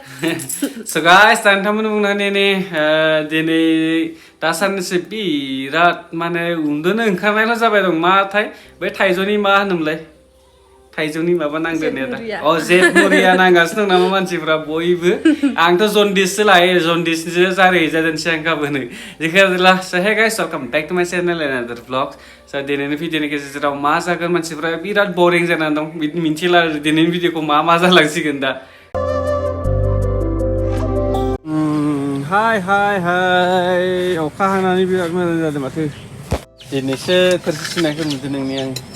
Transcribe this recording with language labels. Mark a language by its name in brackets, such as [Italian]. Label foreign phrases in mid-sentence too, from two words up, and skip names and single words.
[Bodo] So guys, नोंथांमोन बुंनानै दिनै दासाननैसो बिराद माने उन्दुनो ओंखारनायल' जाबाय दं माथाय बै थाइजौनि मा होनोमोनलाय थाइजौनि माबा नांदेरनाया दा जेट मुरिया नांगासिनो दं नामा मानसिफ्रा बयबो आंथ' जन्दिससो लायो जन्दिससो जारिहैजादोंसै आं गाबोनो जिखुनु [English] so hey guys welcome back to my channel and another vlog so [Bodo] दिनैनि भिडिअनि गेजेराव मा जागोन मानसिफ्रा बिराद बोरिं जानानै दं मिन्थिला दिनैनि भिडिअखौ मा जालांसिगोन दा हाय अखा हानानै बिराद मोजां जादों माथो दिनैसो थोरसि सुनायखौ नुदों नोंनि आं